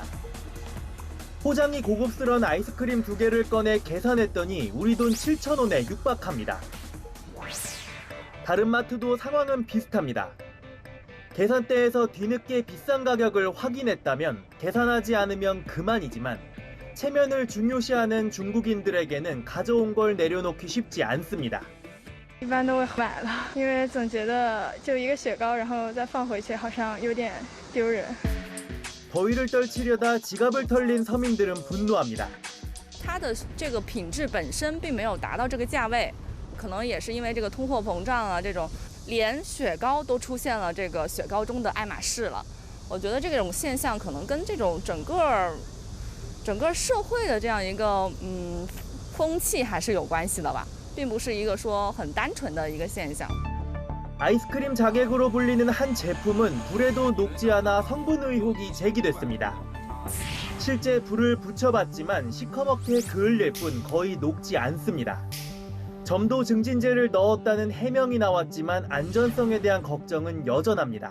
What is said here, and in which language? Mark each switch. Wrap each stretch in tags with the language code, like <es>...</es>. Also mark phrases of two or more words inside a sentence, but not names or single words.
<ko>포장이 고급스러운 아이스크림 2개를 꺼내 계산했더니 우리 돈 7,000원에 육박합니다. 다른 마트도 상황은 비슷합니다. 계산대에서 뒤늦게 비싼 가격을 확인했다면 계산하지 않으면 그만이지만 체면을 중요시하는 중국인들에게는 가져온 걸 내려놓기 쉽지 않습니다.</ko> <zh>一般都会买了，因为总觉得就一个雪糕，然后再放回去，好像有点丢人。</zh> <ko>더위를 떨치려다 지갑을 털린 서민들은 분노합니다.</ko> <zh>它的这个品质本身并没有达到这个价位，可能也是因为这个通货膨胀啊，这种连雪糕都出现了这个雪糕中的爱马仕了。我觉得这种现象可能跟这种整个社会的这样一个风气还是有关系的吧，并不是一个说很单纯的一个现象。</zh> <ko>아이스크림 자객으로 불리는 한 제품은 불에도 녹지 않아 성분 의혹이 제기됐습니다. 실제 불을 붙여봤지만 시커멓게 그을릴 뿐 거의 녹지 않습니다. 점도 증진제를 넣었다는 해명이 나왔지만 안전성에 대한 걱정은 여전합니다.</ko>